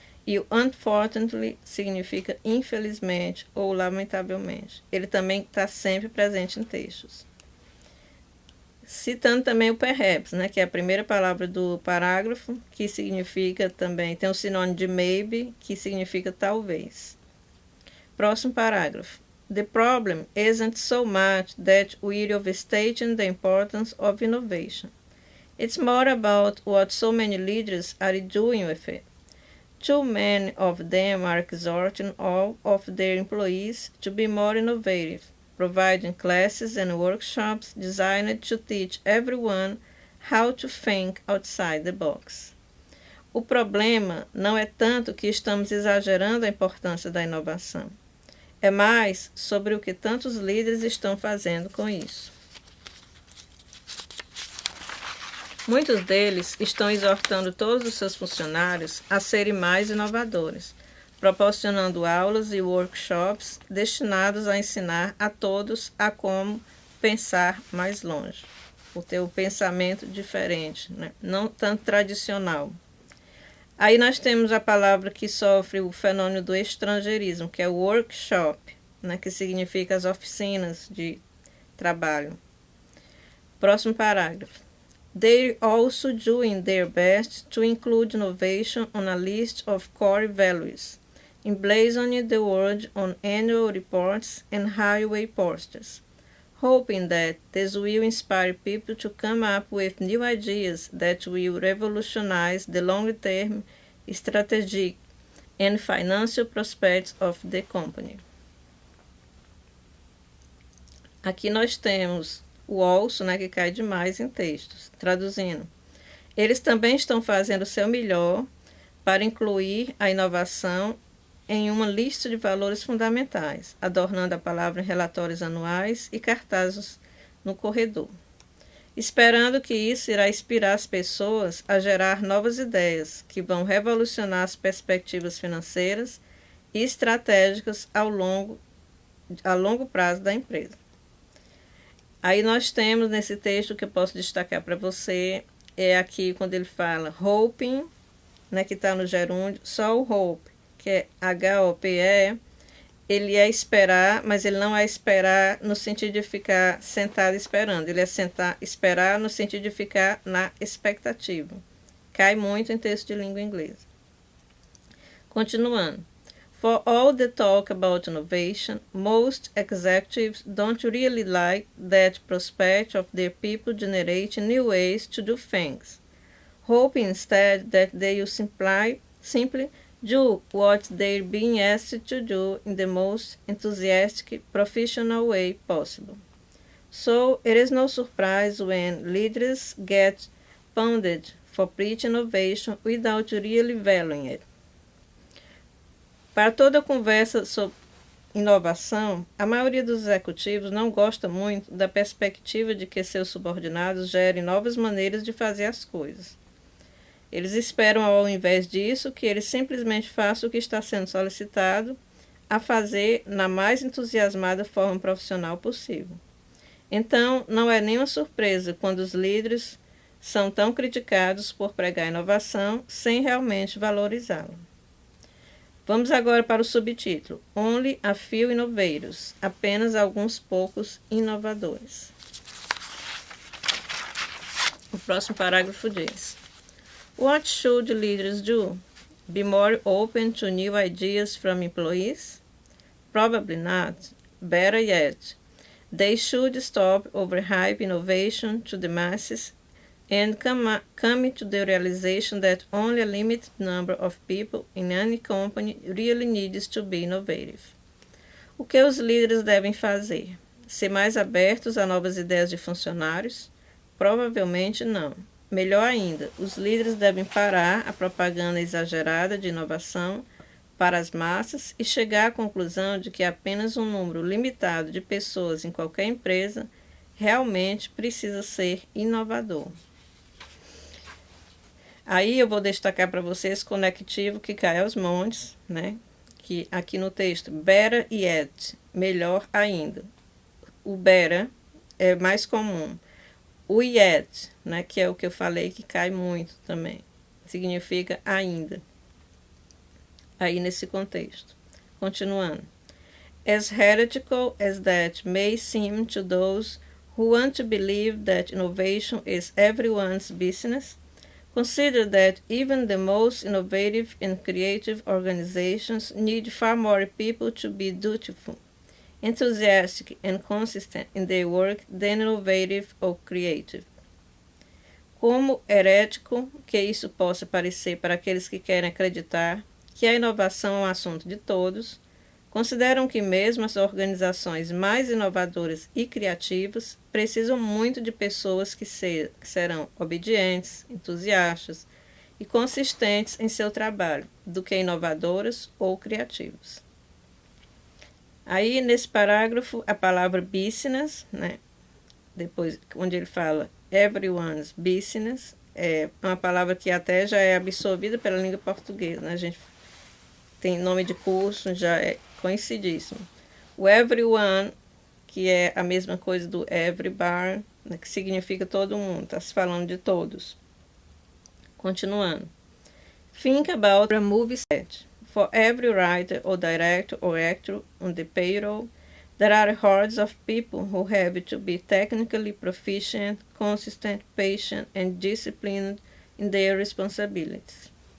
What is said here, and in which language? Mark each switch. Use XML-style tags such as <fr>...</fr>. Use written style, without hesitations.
<pt>E o unfortunately significa infelizmente ou lamentavelmente. Ele também está sempre presente em textos. Citando também o perhaps, que é a primeira palavra do parágrafo, que significa também, tem o sinônimo de maybe, que significa talvez. Próximo parágrafo.</pt> <en>The problem isn't so much that we're overstating the importance of innovation. It's more about what so many leaders are doing with it. Too many of them are exhorting all of their employees to be more innovative, providing classes and workshops designed to teach everyone how to think outside the box.</en> <pt>O problema não é tanto que estamos exagerando a importância da inovação. É mais sobre o que tantos líderes estão fazendo com isso. Muitos deles estão exortando todos os seus funcionários a serem mais inovadores, proporcionando aulas e workshops destinados a ensinar a todos a como pensar mais longe, o ter um pensamento diferente, não tanto tradicional. Aí nós temos a palavra que sofre o fenômeno do estrangeirismo, que é o workshop, que significa as oficinas de trabalho. Próximo parágrafo.</pt> <en>They're also doing their best to include innovation on a list of core values, emblazoning the word on annual reports and highway posters, hoping that this will inspire people to come up with new ideas that will revolutionize the long-term strategic and financial prospects of the company.</en> <pt>Aqui nós temos o also, né, que cai demais em textos. Traduzindo, eles também estão fazendo o seu melhor para incluir a inovação em uma lista de valores fundamentais, adornando a palavra em relatórios anuais e cartazes no corredor, esperando que isso irá inspirar as pessoas a gerar novas ideias que vão revolucionar as perspectivas financeiras e estratégicas a longo prazo da empresa. Aí nós temos nesse texto que eu posso destacar para você, é aqui quando ele fala hoping, né, que está no gerúndio, só o hope, que é H-O-P-E, ele é esperar, mas ele não é esperar no sentido de ficar sentado esperando, ele é esperar no sentido de ficar na expectativa. Cai muito em texto de língua inglesa. Continuando.</pt> <en>For all the talk about innovation, most executives don't really like that prospect of their people generating new ways to do things, hoping instead that they will simply do what they're being asked to do in the most enthusiastic, professional way possible. So it is no surprise when leaders get pounded for preaching innovation without really valuing it.</en> <pt>Para toda conversa sobre inovação, a maioria dos executivos não gosta muito da perspectiva de que seus subordinados gerem novas maneiras de fazer as coisas. Eles esperam, ao invés disso, que eles simplesmente façam o que está sendo solicitado a fazer na mais entusiasmada forma profissional possível. Então, não é nenhuma surpresa quando os líderes são tão criticados por pregar inovação sem realmente valorizá-la. Vamos agora para o subtítulo,</pt> <en>Only a Few Innovators,</en> <pt>apenas alguns poucos inovadores. O próximo parágrafo diz,</pt> <en>What should leaders do? Be more open to new ideas from employees? Probably not. Better yet, they should stop overhype innovation to the masses and come to the realization that only a limited number of people in any company really needs to be innovative.</en> <pt>O que os líderes devem fazer? Ser mais abertos a novas ideias de funcionários? Provavelmente não. Melhor ainda, os líderes devem parar a propaganda exagerada de inovação para as massas e chegar à conclusão de que apenas um número limitado de pessoas em qualquer empresa realmente precisa ser inovador. Aí eu vou destacar para vocês o conectivo que cai aos montes, né? Que aqui no texto,</pt> <en>better yet,</en> <pt>melhor ainda. O better é mais comum. O yet, né, que é o que eu falei que cai muito também, significa ainda. Aí nesse contexto. Continuando. As heretical as that may seem to those who want to believe that innovation is everyone's business, consider that even the most innovative and creative organizations need far more people to be dutiful, enthusiastic and consistent in their work than innovative or creative. Como herético que isso possa parecer para aqueles que querem acreditar que a inovação é um assunto de todos, consideram que mesmo as organizações mais inovadoras e criativas precisam muito de pessoas que serão obedientes, entusiastas e consistentes em seu trabalho, do que inovadoras ou criativas. Aí, nesse parágrafo, a palavra business, né, depois, onde ele fala</pt> <en>everyone's business,</en> <pt>é uma palavra que até já é absorvida pela língua portuguesa, né? A gente tem nome de curso, já é conhecidíssimo. O everyone, que é a mesma coisa do everybody, né, que significa todo mundo, está se falando de todos. Continuando.</pt> <en>Think about a movie set. For every writer or director or actor on the payroll, there are hordes of people who have to be technically proficient, consistent, patient, and disciplined in their responsibilities.</en>